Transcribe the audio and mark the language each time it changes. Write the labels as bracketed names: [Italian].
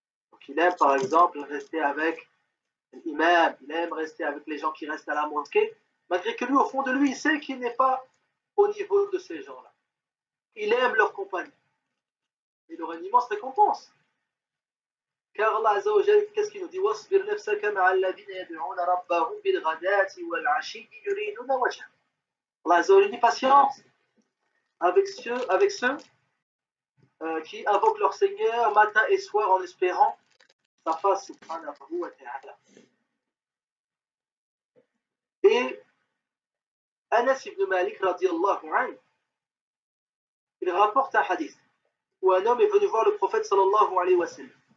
[French] Donc il aime par exemple rester avec l'imam, il aime rester avec les gens qui restent à la mosquée, malgré que lui, au fond de lui, il sait qu'il n'est pas au niveau de ces gens-là. Il aime leur compagnie. Il aura une immense récompense. Car Allah Azza wa Jalla, qu'est-ce qu'il nous dit [Arabic] وَاصْبِرْ نَفْسَكَ مَعَ الَّذِينَ يَدْعُونَ رَبَّهُمْ بِالْغَدَاةِ وَالْعَشِيِّ يُرِيدُونَ وَجْهَهُ. [French] Allah Azza wa Jalla dit patience avec ceux qui invoquent leur Seigneur matin et soir en espérant sa face subhanahu wa ta'ala. Et Anas ibn Malik radiyallahu anhu, il rapporte un hadith où un homme est venu voir le prophète sallallahu alayhi wa sallam.